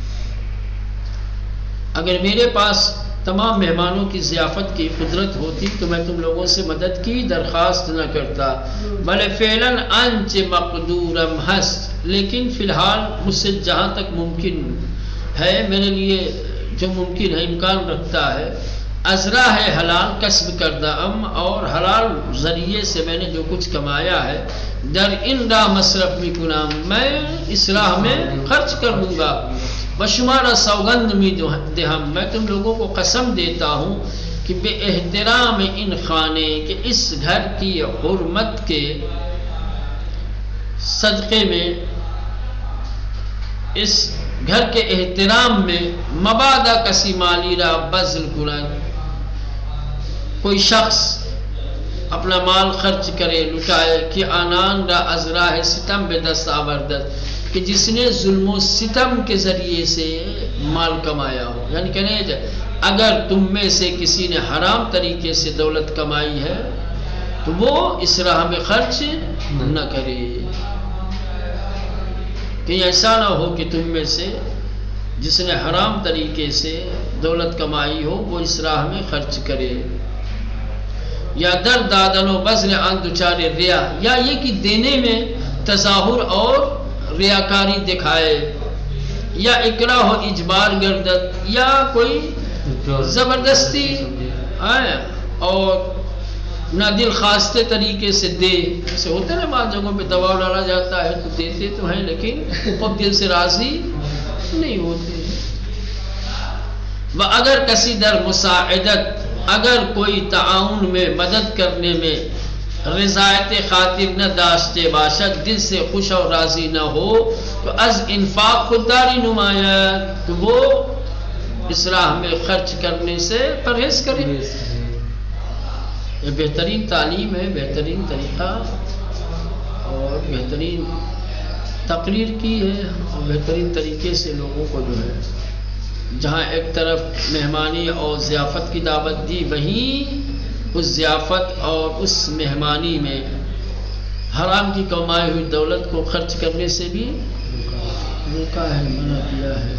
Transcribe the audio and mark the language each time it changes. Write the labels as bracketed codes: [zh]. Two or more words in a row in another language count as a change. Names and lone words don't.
[ur] اگر میرے پاس تمام مہمانوں کی ضیافت کی قدرت ہوتی تو میں تم لوگوں سے مدد کی درخواست نہ کرتا، [fa] بلے فعلاً انچ مقدورم ہست، [ur] لیکن فی الحال مجھ سے جہاں تک ممکن ہے، میرے لیے جو ممکن ہے، امکان رکھتا ہے، [fa] ازرا ہے حلال کسب کردہ [ur] اور حلال ذریعے سے میں نے جو کچھ کمایا ہے، [fa] در ان راہ مصرف می کنم، [ur] میں اس راہ میں خرچ کر دوں گا۔ [fa] وشمارا سوگند می دہم، [ur] میں تم لوگوں کو قسم دیتا ہوں کہ [fa] بے احترام ان خانے [ur] کے اس گھر کی حرمت کے صدقے میں، اس گھر کے احترام میں [fa] مبادہ کسی مالی را بذل کنند، [ur] کوئی شخص اپنا مال خرچ کرے لٹائے [fa] کہ آنان را از راہ ستم بے دست آوردت، [ur] کہ جس نے ظلم و ستم کے ذریعے سے مال کمایا ہو. یعنی کہنے جائے اگر تم میں سے کسی نے حرام طریقے سے دولت کمائی ہے تو وہ اس راہ میں خرچ نہ کرے. کہ ایسا نہ ہو کہ تم میں سے جس نے حرام طریقے سے دولت کمائی ہو وہ اس راہ میں خرچ کرے. [fa] یا در دادن و بذل آن دچار ریا، [ur] یا یہ کہ دینے میں تظاہر اور ریاکاری دکھائے، [fa] یا اکراہ و اجبار گردت، [ur] یا کوئی زبردستی اور نہ دل خواستے طریقے سے دے. ایسے ہوتے نا بعض جگہوں پہ دباؤ ڈالا جاتا ہے تو دیتے تو ہیں لیکن وہ دل سے راضی نہیں ہوتے. [fa] وہ اگر کسی در مساعدت، [ur] اگر کوئی تعاون میں مدد کرنے میں [fa] رضایت خاطر نہ داشتے باشد، [ur] دل سے خوش اور راضی نہ ہو تو [fa] از انفاق خودداری نمایاں، [ur] تو وہ اس راہ میں خرچ کرنے سے پرہیز کرے. یہ بہترین تعلیم ہے، بہترین طریقہ اور بہترین تقریر کی ہے، اور بہترین طریقے سے لوگوں کو جو ہے جہاں ایک طرف مہمانی اور ضیافت کی دعوت دی، وہیں اس ضیافت اور اس مہمانی میں حرام کی کمائی ہوئی دولت کو خرچ کرنے سے بھی روکا ہے، منع کیا ہے.